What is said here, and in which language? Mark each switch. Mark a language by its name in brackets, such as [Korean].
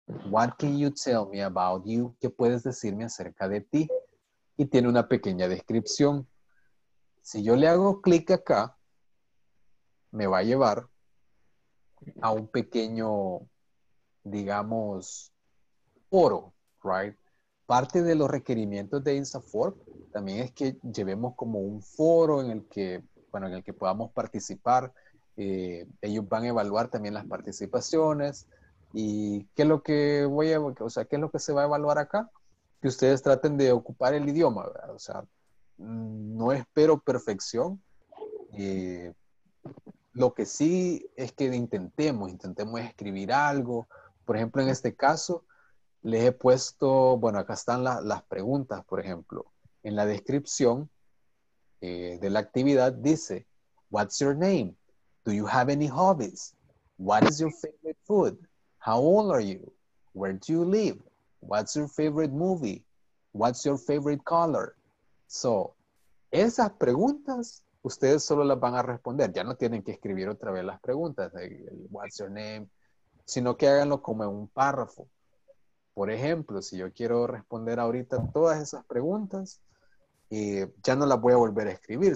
[English] What can you tell me about you? [Spanish] ¿Qué puedes decirme acerca de ti? Y tiene una pequeña descripción. Si yo le hago clic acá, me va a llevar a un pequeño, digamos, foro, [English] right? [Spanish] Parte de los requerimientos de INSAFORP también es que llevemos como un foro en el que, bueno, en el que podamos participar. Ellos van a evaluar también las participaciones. ¿Y qué es lo que qué es lo que se va a evaluar acá? Que ustedes traten de ocupar el idioma, ¿verdad? O sea, no espero perfección. Lo que sí es que intentemos escribir algo. Por ejemplo, en este caso, les he puesto, bueno, acá están las preguntas, por ejemplo. En la descripción de la actividad dice, [English] what's your name? Do you have any hobbies? What is your favorite food? How old are you? Where do you live? What's your favorite movie? What's your favorite color? [Spanish] So, esas preguntas, ustedes solo las van a responder. Ya no tienen que escribir otra vez las preguntas. [English] What's your name? [Spanish] Sino que háganlo como en un párrafo. Por ejemplo, si yo quiero responder ahorita todas esas preguntas, ya no las voy a volver a escribir.